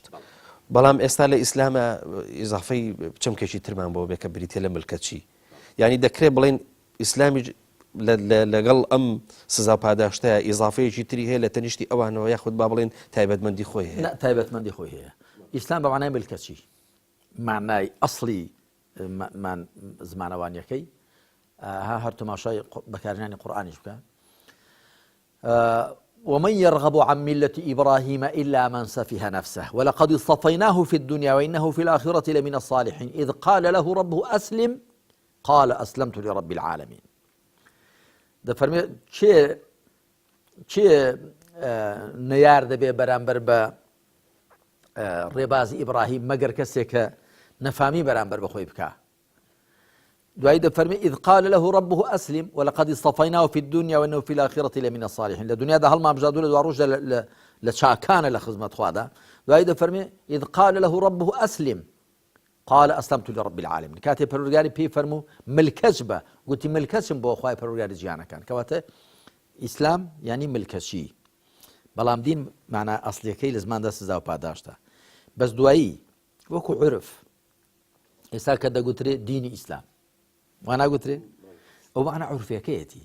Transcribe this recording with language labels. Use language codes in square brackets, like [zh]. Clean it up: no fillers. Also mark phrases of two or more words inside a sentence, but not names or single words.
[ckb] بەڵام ئێستا لە ئیسلامە ئیزافەی چەمکێکی ترمان بۆ بێکە بریتە لە ملکەچی، ینی دەکرێت بڵێن ئیسلامی لەگەڵ ئەم سزا و پاداشتەیە ئیزافەیەکی تری هەیە لە تەنیشتی ئەوانەوە، یاخود با بڵێن تایبەتمەندی خۆی هەیە. تایبەتمەندی خۆی هەیە. ئیسلام بە معنای ملکەچی، معنای ئەسڵی زمانەوانیەکەی هەر تەماشای بەکارهێنانی قورئانیش بکە. [ar] ومن يرغب عن ملة إبراهيم إلا من سفه نفسه ولقد اصطفيناه في الدنيا وإنه في الآخرة لمن الصالحين إذ قال له ربه أسلم قال أسلمت لرب العالمين. [ckb] دەفەرمێ چێ نەیار دەبێ بەرامبەر بە ڕێبازی ئیبراهیم مەگەر کەسێک کە نەفامی بەرامبەر بەخۆی بکە. دوایی دەفەرمێ [ar] إذ قال له ربه أسلم ولقد اصطفيناه في الدنيا وإنه في الآخرة لمن الصالحين. [ckb] لە دنیادا هەڵمامژادوو لە دوا ڕۆژدا لە چاکانە لە خزمەت خوادا. دوایی دەفەرمێ [ar] إذ قال له ربه أسلم قال أسلمت لرب العالمين. [ckb] کاتێ پەروەردگاری پێی فەرموو ملکەچ بە، گوتی ملکەچم بۆ خوای پەروەردگاری جیهانەکان، کەواتە ئیسلام یعنی ملکەچی. بەڵام دین معنای ئەسڵیەکەی لە زماندا سزا و پاداشتە. بەس دوایی وەکو عورف ئێستا کە دەگوترێ دینی ئیسلام وا ناگوترێ، ئەو معنە عورفیەکەیەتی.